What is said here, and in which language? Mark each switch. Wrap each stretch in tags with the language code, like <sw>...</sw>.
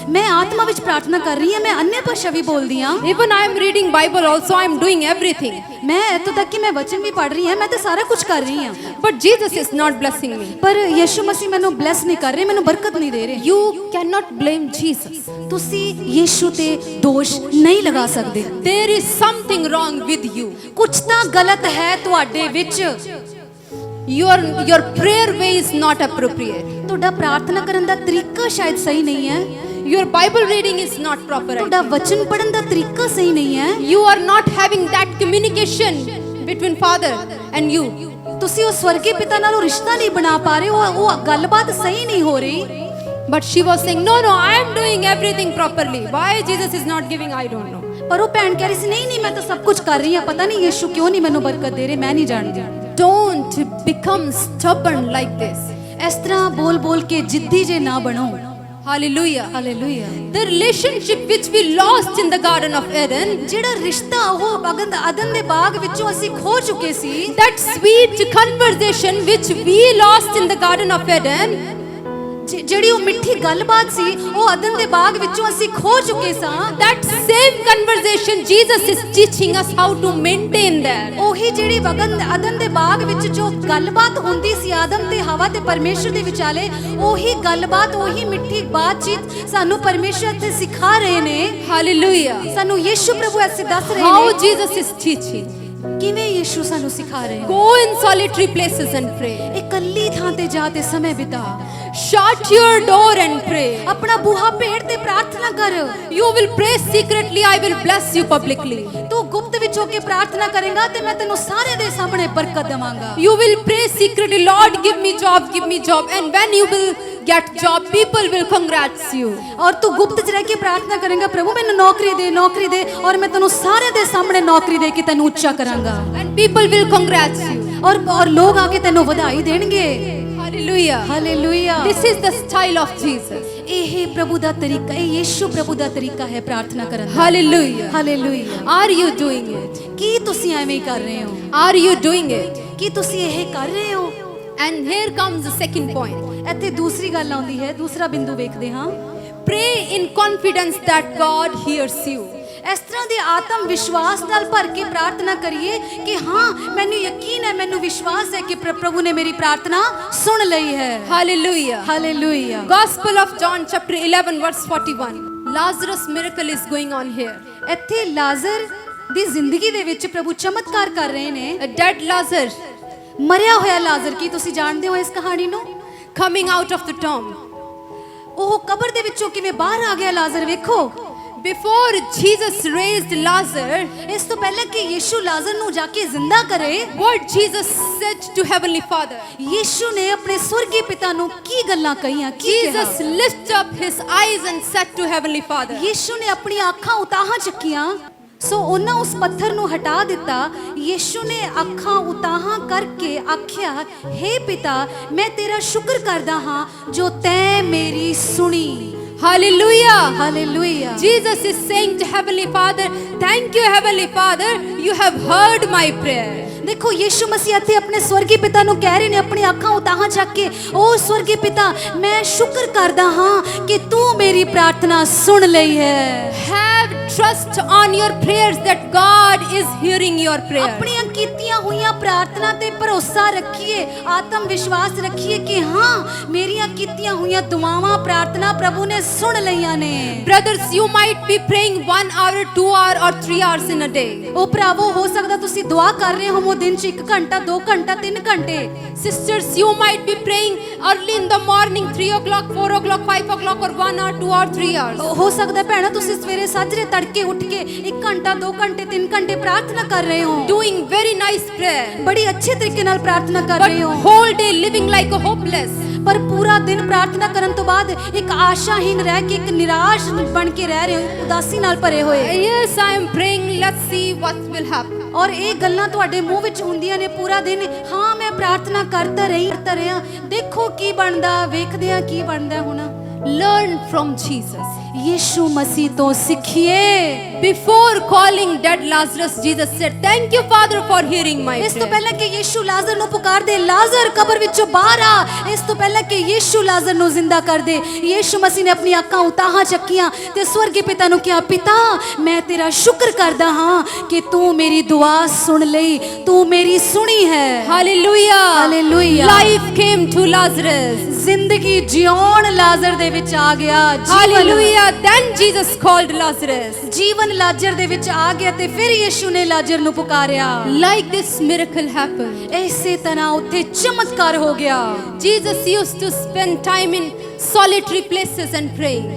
<pa>ਮੈਂ ਆਤਮਾ ਵਿੱਚ ਪ੍ਰਾਰਥਨਾ ਕਰ ਰਹੀ ਹਾਂ ਮੈਂ ਅਨਿਆ ਭਾਸ਼ਾ ਵੀ ਬੋਲਦੀ ਹਾਂ</pa> <en>Even I am reading Bible also, I am doing everything.</en> <pa>ਮੈਂ ਇੱਥੋਂ ਤੱਕ ਕਿ ਮੈਂ ਵਚਨ ਵੀ ਪੜ੍ਹ ਰਹੀ ਹਾਂ ਮੈਂ ਤਾਂ ਸਾਰਾ ਕੁਝ ਕਰ ਰਹੀ ਹਾਂ</pa> <en>But Jesus is not blessing me.</en> <pa>ਪਰ ਯਿਸੂ ਮਸੀਹ ਮੈਨੂੰ ਬਲੈਸ ਨਹੀਂ ਕਰ ਰਹੇ ਮੈਨੂੰ ਬਰਕਤ ਨਹੀਂ ਦੇ ਰਹੇ</pa> <en>You cannot blame Jesus.</en> <pa>ਤੁਸੀਂ ਯਿਸੂ ਤੇ ਦੋਸ਼ ਨਹੀਂ ਲਗਾ ਸਕਦੇ</pa> <en>There is something wrong with you.</en> <pa>ਕੁਝ ਤਾਂ ਗਲਤ ਹੈ ਤੁਹਾਡੇ ਵਿੱਚ</pa> <en>Your prayer way is not appropriate.</en> <pa>ਤੁਹਾਡਾ ਪ੍ਰਾਰਥਨਾ ਕਰਨ ਦਾ ਤਰੀਕਾ ਸ਼ਾਇਦ ਸਹੀ ਨਹੀਂ ਹੈ</pa> <en>Your Bible reading is not proper.</en> <pa>ਤੁਹਾਡਾ ਵਚਨ ਪੜਨ ਦਾ ਤਰੀਕਾ ਸਹੀ ਨਹੀਂ ਹੈ</pa> <en>You are not having that communication between Father and you.</en> <pa>ਤੁਸੀਂ ਉਹ ਸਵਰਗੀ ਪਿਤਾ ਨਾਲ ਉਹ ਰਿਸ਼ਤਾ ਨਹੀਂ ਬਣਾ ਪਾ ਰਹੇ ਉਹ ਗੱਲਬਾਤ ਸਹੀ ਨਹੀਂ ਹੋ ਰਹੀ</pa> <en>But she was saying, no, I am doing everything properly. Why Jesus is not giving, I don't know.</en> <pa>ਪਰ ਉਹ ਭੈਣ ਕਹਿ ਰਹੀ ਸੀ ਨਹੀਂ ਮੈਂ ਤਾਂ ਸਭ ਕੁਝ ਕਰ ਰਹੀ ਹਾਂ ਪਤਾ ਨਹੀਂ ਯਿਸੂ ਕਿਉਂ ਨਹੀਂ ਮੈਨੂੰ ਬਰਕਤ ਦੇ ਰਹੇ ਮੈਂ ਨਹੀਂ ਜਾਣਦੀ</pa> <en>Don't become stubborn like this.</en> <pa>ਇਸ ਤਰ੍ਹਾਂ ਬੋਲ ਕੇ ਜਿੱਦੀ ਜੇ ਨਾ ਬਣੋ</pa> <en>Hallelujah.</en> <pa>Hallelujah</pa> <en>The relationship which we lost in the Garden of Eden,</en> <pa>ਜਿਹੜਾ ਰਿਸ਼ਤਾ ਉਹ ਅਦਨ ਦੇ ਬਾਗ ਵਿੱਚੋਂ ਅਸੀਂ ਖੋ ਚੁੱਕੇ ਸੀ</pa> <en>that sweet conversation which we lost in the Garden of Eden,</en> <pa>ਜਿਹੜੀ ਉਹ ਮਿੱਠੀ ਗੱਲਬਾਤ ਸੀ ਉਹ ਅਦਨ ਦੇ ਬਾਗ ਵਿੱਚੋਂ ਅਸੀਂ ਖੋ ਚੁੱਕੇ ਸਾਂ।</pa> <en>That same conversation Jesus is teaching us how to maintain that.</en> <pa>ਉਹੀ ਜਿਹੜੀ ਅਦਨ ਦੇ ਬਾਗ ਵਿੱਚ ਜੋ ਗੱਲਬਾਤ ਹੁੰਦੀ ਸੀ ਆਦਮ ਤੇ ਹਵਾ ਤੇ ਪਰਮੇਸ਼ਰ ਦੇ ਵਿਚਾਲੇ, ਉਹੀ ਗੱਲਬਾਤ ਉਹੀ ਮਿੱਠੀ ਬਾਤਚੀਤ ਸਾਨੂੰ ਪਰਮੇਸ਼ਰ ਇੱਥੇ ਸਿਖਾ ਰਹੇ ਨੇ।</pa> <en>Hallelujah.</en> <pa>ਸਾਨੂੰ ਯਿਸੂ ਪ੍ਰਭੂ ਇੱਥੇ ਦੱਸ ਰਹੇ</pa> <en>How</en> <pa>ਨੇ</pa> <en>Jesus is teaching.</en> <pa>ਕਿਵੇਂ ਯਿਸੂ ਸਾਨੂੰ ਸਿਖਾ ਰਹੇ ਨੇ।</pa> <en>Go in solitary places and pray.</en> <pa>ਇਕੱਲੀ ਥਾਂ ਤੇ ਜਾ ਤੇ ਸਮੇਂ ਬਿਤਾ।</pa> <en>Shut your door and pray.</en> <pa>ਆਪਣਾ ਬੂਹਾ ਭੇੜ ਤੇ ਪ੍ਰਾਰਥਨਾ ਕਰ।</pa> <en>You will pray secretly, I will bless you publicly.</en> <pa>ਤੂੰ ਗੁਪਤ ਵਿੱਚ ਹੋ ਕੇ ਪ੍ਰਾਰਥਨਾ ਕਰੇਗਾ ਤੇ ਮੈਂ ਤੈਨੂੰ ਸਾਰਿਆਂ ਦੇ ਸਾਹਮਣੇ ਬਰਕਤ ਦੇਵਾਂਗਾ।</pa> <en>You will pray secretly, Lord give me job, give me job. And when you will get job, people will congratulate you.</en> <pa>ਔਰ ਤੂੰ ਗੁਪਤ ਚ ਰਹਿ ਕੇ ਪ੍ਰਾਰਥਨਾ ਕਰੇਗਾ, ਪ੍ਰਭੂ ਮੈਨੂੰ ਨੌਕਰੀ ਦੇ ਔਰ ਮੈਂ ਤੈਨੂੰ ਸਾਰਿਆਂ ਦੇ ਸਾਹਮਣੇ ਨੌਕਰੀ ਦੇ ਕੇ ਤੈਨੂੰ ਉੱਚਾ ਕਰਾਂਗਾ।</pa> <en>And people will congratulate you.</en> <pa>ਔਰ ਲੋਕ ਆ ਕੇ ਤੈਨੂੰ ਵਧਾਈ ਦੇਣਗੇ।</pa> <en>Hallelujah.</en> <pa>Hallelujah.</pa> <en>This is the style of Jesus.</en> <pa>ਇਹ ਪ੍ਰਭੂ ਦਾ ਤਰੀਕਾ, ਇਹ ਯਿਸੂ ਪ੍ਰਭੂ ਦਾ ਤਰੀਕਾ ਹੈ ਪ੍ਰਾਰਥਨਾ ਕਰਨ ਦਾ।</pa> <en>Hallelujah.</en> <pa>Hallelujah.</pa> <en>Are you doing it?</en> <pa>ਕੀ ਤੁਸੀਂ ਐਵੇਂ ਹੀ ਕਰ ਰਹੇ ਹੋ?</pa> <en>Are you doing it?</en> <pa>ਕੀ ਤੁਸੀਂ ਇਹ ਕਰ ਰਹੇ ਹੋ?</pa> <en>And here comes the second point.</en> <pa>ਇੱਥੇ ਦੂਸਰੀ ਗੱਲ ਆਉਂਦੀ ਹੈ, ਦੂਸਰਾ ਬਿੰਦੂ ਵੇਖਦੇ ਹਾਂ।</pa> <en>Pray in confidence that God hears you.</en> <pa>ਇਸ ਤਰ੍ਹਾਂ ਦੇ ਆਤਮ ਵਿਸ਼ਵਾਸ ਨਾਲ ਭਰ ਕੇ ਪ੍ਰਾਰਥਨਾ ਕਰੀਏ ਕਿ ਹਾਂ ਮੈਨੂੰ ਯਕੀਨ ਹੈ, ਮੈਨੂੰ ਵਿਸ਼ਵਾਸ ਹੈ ਕਿ ਪ੍ਰਭੂ ਨੇ ਮੇਰੀ ਪ੍ਰਾਰਥਨਾ ਸੁਣ ਲਈ ਹੈ।</pa> <en>Hallelujah.</en> <pa>Hallelujah.</pa> <en>Gospel of John chapter 11 verse 41. Lazarus miracle is going on here.</en> <pa>ਇੱਥੇ ਲਾਜ਼ਰ ਦੀ ਜ਼ਿੰਦਗੀ ਦੇ ਵਿੱਚ ਪ੍ਰਭੂ ਚਮਤਕਾਰ ਕਰ ਰਹੇ ਨੇ।</pa> <en>A dead Lazar</en> <pa>ਮਰਿਆ ਹੋਇਆ ਲਾਜ਼ਰ, ਕੀ ਤੁਸੀਂ ਜਾਣਦੇ ਹੋ ਇਸ ਕਹਾਣੀ ਨੂੰ?</pa> <en>coming out of the tomb.</en> <pa>ਉਹ ਕਬਰ ਦੇ ਵਿੱਚੋਂ ਕਿਵੇਂ ਬਾਹਰ ਆ ਗਿਆ ਲਾਜ਼ਰ, ਵੇਖੋ।</pa> <en>Before Jesus raised Lazarus,</en> <pa>ਇਸ ਤੋਂ ਪਹਿਲਾਂ ਕਿ ਯਿਸੂ ਲਾਜ਼ਰ ਨੂੰ ਜਾ ਕੇ ਜ਼ਿੰਦਾ ਕਰੇ,</pa> <en>what Jesus said to Heavenly Father?</en> <pa>ਯਿਸੂ ਨੇ ਆਪਣੇ ਸਵਰਗੀ ਪਿਤਾ ਨੂੰ ਕੀ ਗੱਲਾਂ ਕਹੀਆਂ, ਕੀ ਕਿਹਾ?</pa> <en>Jesus lifted up his eyes and said to Heavenly Father.</en> <pa>ਯਿਸੂ ਨੇ ਆਪਣੀਆਂ ਅੱਖਾਂ ਉਤਾਹਾਂ ਚੱਕੀਆਂ, ਸੋ ਉਹਨਾਂ ਉਸ ਪੱਥਰ ਨੂੰ ਹਟਾ ਦਿੱਤਾ। ਯਿਸੂ ਨੇ ਅੱਖਾਂ ਉਤਾਹਾਂ ਕਰਕੇ ਆਖਿਆ, ਹੇ ਪਿਤਾ ਮੈਂ ਤੇਰਾ ਸ਼ੁਕਰ ਕਰਦਾ ਹਾਂ ਜੋ ਤੈਂ ਮੇਰੀ ਸੁਣੀ।</pa> <en>Hallelujah.</en> <pa>Hallelujah.</pa> <en>Jesus is saying to Heavenly Father, thank you Heavenly Father, you have heard my prayer.</en> <pa>ਦੇਖੋ ਯਿਸੂ ਮਸੀਹ ਇੱਥੇ ਆਪਣੇ ਸਵਰਗੀ ਪਿਤਾ ਨੂੰ ਕਹਿ ਰਹੇ ਨੇ, ਆਪਣੀ ਅੱਖਾਂ ਉਤਾਹਾਂ ਚੱਕ ਕੇ, ਓ ਸਵਰਗੀ ਪਿਤਾ ਮੈਂ ਸ਼ੁਕਰ ਕਰਦਾ ਹਾਂ ਕਿ ਤੂੰ ਮੇਰੀ ਪ੍ਰਾਰਥਨਾ ਸੁਣ ਲਈ ਹੈ।</pa> <en>Have trust on your prayers that God is hearing your prayer.</en> <pa>ਆਪਣੀਆਂ ਕੀਤੀਆਂ ਹੋਈਆਂ ਪ੍ਰਾਰਥਨਾ ਤੇ ਭਰੋਸਾ ਰੱਖੀਏ, ਆਤਮ ਵਿਸ਼ਵਾਸ ਰੱਖੀਏ ਕਿ ਹਾਂ ਮੇਰੀਆਂ ਕੀਤੀਆਂ ਹੋਈਆਂ ਦੁਆਵਾਂ ਪ੍ਰਾਰਥਨਾ ਪ੍ਰਭੂ ਨੇ ਸੁਣ ਲਈਆਂ ਨੇ।</pa> <en>Brothers, you might be praying 1 hour, 2 hour or 3 hours in a day.</en> <pa>ਉਹ ਭਰਾਵੋ ਹੋ ਸਕਦਾ ਤੁਸੀਂ ਦੁਆ ਕਰ ਰਹੇ ਹੋ ਦਿਨ ਚ 1 ਘੰਟਾ 2 ਘੰਟਾ 3 ਘੰਟੇ।</pa> <en>Sisters, you might be praying early in the morning 3 o'clock, 4 o'clock, 5 o'clock or 1 hour, 2 hour, 3 hours.</en> <pa>ਹੋ ਸਕਦਾ ਭੈਣਾ ਤੁਸੀਂ ਸਵੇਰੇ ਸਾਜਰੇ ਤੜਕੇ ਉੱਠ ਕੇ 1 ਘੰਟਾ 2 ਘੰਟੇ 3 ਘੰਟੇ ਪ੍ਰਾਰਥਨਾ ਕਰ ਰਹੇ ਹੋ,</pa> <en>Doing very nice prayer.</en> <pa>ਬੜੀ ਅੱਛੇ ਤਰੀਕੇ ਨਾਲ ਪ੍ਰਾਰਥਨਾ ਕਰ</pa> <en>But</en> <pa>ਰਹੇ ਹੋ,</pa> <en>whole day living like a hopeless.</en> <pa>ਪਰ ਪੂਰਾ ਦਿਨ ਪ੍ਰਾਰਥਨਾ ਕਰਨ ਤੋਂ ਬਾਅਦ ਇੱਕ ਆਸ਼ਾਹੀਨ ਰਹਿ ਕੇ, ਇੱਕ ਨਿਰਾਸ਼ ਬਣ ਕੇ ਰਹਿ ਰਹੇ ਹੋ, ਉਦਾਸੀ ਨਾਲ ਭਰੇ ਹੋਏ।</pa> <en>Yes, I am praying. Let's see what will happen.</en> <pa>ਔਰ ਇਹ ਗੱਲਾਂ ਤੁਹਾਡੇ ਮੂੰਹ ਵਿੱਚ ਹੁੰਦੀਆਂ ਨੇ ਪੂਰਾ ਦਿਨ, ਹਾਂ ਮੈਂ ਪ੍ਰਾਰਥਨਾ ਕਰਦਾ ਰਿਹਾ, ਦੇਖੋ ਕੀ ਬਣਦਾ, ਵੇਖਦੇ ਆ ਕੀ ਬਣਦਾ। ਹੁਣ</pa> <en>Learn from Jesus.</en> <pa>ਯਿਸੂ ਮਸੀਹ ਤੋਂ ਸਿੱਖੀਏ।</pa> <en>Before calling dead Lazarus, Jesus said, thank you Father for hearing my</en> <pa>ਇਸ ਤੋਂ</pa> <en>prayer.</en> <pa>ਪਹਿਲਾਂ ਕਿ ਯਿਸੂ ਲਾਜ਼ਰ ਨੂੰ ਪੁਕਾਰਦੇ, ਲਾਜ਼ਰ ਕਬਰ ਵਿੱਚੋਂ ਬਾਹਰ ਆ, ਇਸ ਤੋਂ ਪਹਿਲਾਂ ਕਿ ਯਿਸੂ ਲਾਜ਼ਰ ਨੂੰ ਜ਼ਿੰਦਾ ਕਰਦੇ, ਯਿਸੂ ਮਸੀਹ ਨੇ ਆਪਣੀ ਅੱਖਾਂ ਉਤਾਹਾਂ ਚੱਕੀਆਂ ਤੇ ਸਵਰਗੀ ਪਿਤਾ ਨੂੰ ਕਿਹਾ, ਪਿਤਾ ਮੈਂ ਤੇਰਾ ਸ਼ੁਕਰ ਕਰਦਾ ਹਾਂ ਕਿ ਤੂੰ ਮੇਰੀ ਦੁਆ ਸੁਣ ਲਈ, ਤੂੰ ਮੇਰੀ ਸੁਣੀ ਹੈ।</pa> <en>Hallelujah. Hallelujah. Life came to Lazarus.</en> <pa>ਜ਼ਿੰਦਗੀ ਜਿਉਣ ਲਾਜ਼ਰ ਦੇ ਵਿੱਚ ਆ ਗਿਆ।</pa> <en>Hallelujah. Then Jesus called Lazarus.</en> <pa>ਜੀਵਨ ਲਾਜ਼ਰ ਦੇ ਵਿੱਚ ਆ ਗਿਆ ਤੇ ਫਿਰ ਯਿਸੂ ਨੇ ਲਾਜ਼ਰ ਨੂੰ ਪੁਕਾਰਿਆ।</pa> <en>Like this miracle happened.</en> <pa>ਇਸੇ ਤਰ੍ਹਾਂ ਉੱਥੇ ਚਮਤਕਾਰ ਹੋ ਗਿਆ।</pa> <en>Jesus used to spend time in solitary places and praying.</en>